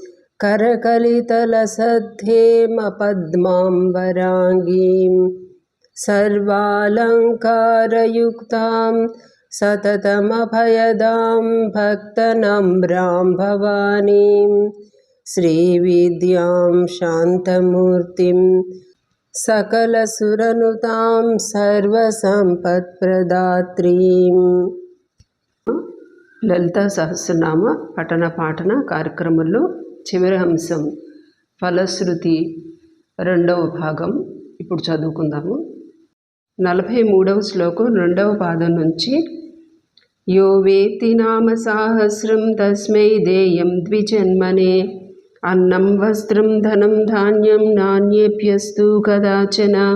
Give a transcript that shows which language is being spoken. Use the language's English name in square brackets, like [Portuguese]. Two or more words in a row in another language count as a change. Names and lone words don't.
[Sanskrit] करकलितलसद्धेमपद्माम्बराङ्गीं सर्वालङ्कारयुक्तां सततमभयदां भक्तनम्रां भवानीं श्रीविद्यां शान्तमूर्तिं सकलसुरनुतां सर्वसम्पत्प्रदात्रीं। [Telugu] లలితా సహస్రనామ పఠన పాఠన కార్యక్రమంలో చివరి అంశం ఫలశ్రుతి రెండవ భాగం ఇప్పుడు చదువుకుందాము. 43వ శ్లోకం 2వ పాదం నుంచి [Sanskrit] యో వేత్తి నామ సాహస్రం తస్మై దేయం ద్విజన్మనే అన్నం వస్త్రం ధనం ధాన్యం నాణ్యేభ్యస్తు కదాచన